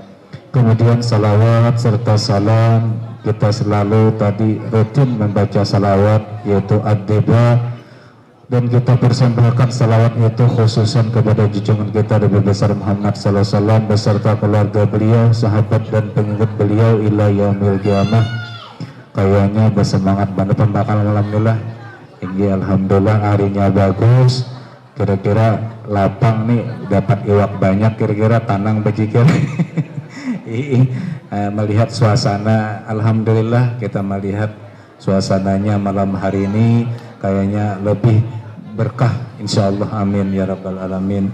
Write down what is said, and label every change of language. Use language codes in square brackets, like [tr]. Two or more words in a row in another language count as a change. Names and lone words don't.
[id] Kemudian salawat serta salam, kita selalu tadi rutin membaca salawat yaitu ad-diba, dan kita persembahkan salawat itu khususan kepada junjungan kita Nabi besar Muhammad [ar] sallallahu alaihi wasallam [id] beserta keluarga beliau, sahabat dan pengikut beliau [ar] ila yaumil qiyamah. [id] Kayaknya bersemangat banget pembakal alhamdulillah. [bjn] Ini alhamdulillah harinya bagus. Kira-kira lapang nih, dapat iwak banyak, kira-kira tanang bejikir. [id] Melihat suasana, alhamdulillah kita melihat suasananya malam hari ini kayaknya lebih berkah insyaallah, [ar] amin ya rabbal alamin.